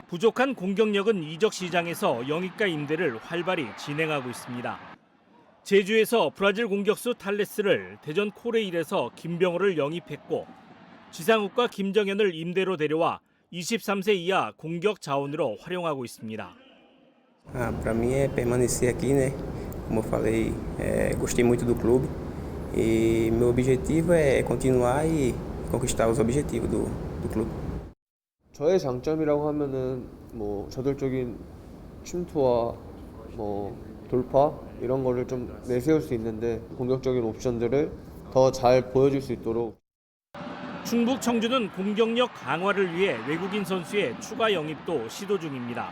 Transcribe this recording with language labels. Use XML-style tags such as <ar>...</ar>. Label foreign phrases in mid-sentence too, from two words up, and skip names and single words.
<ko>부족한 공격력은 이적 시장에서 영입가 임대를 활발히 진행하고 있습니다. 제주에서 브라질 공격수 탈레스를 대전 코레일에서 김병호를 영입했고 지상욱과 김정현을 임대로 데려와 23세 이하 공격 자원으로 활용하고 있습니다.</ko> <pt>Para mim é permanecer aqui, né? Como eu falei, gostei muito do clube e meu objetivo é continuar e conquistar os objetivos do clube.</pt> <ko>저의 장점이라고 하면은 뭐 저돌적인 침투와 뭐 돌파 이런 거를 좀 내세울 수 있는데 공격적인 옵션들을 더 잘 보여줄 수 있도록. 충북 청주는 공격력 강화를 위해 외국인 선수의 추가 영입도 시도 중입니다.</ko>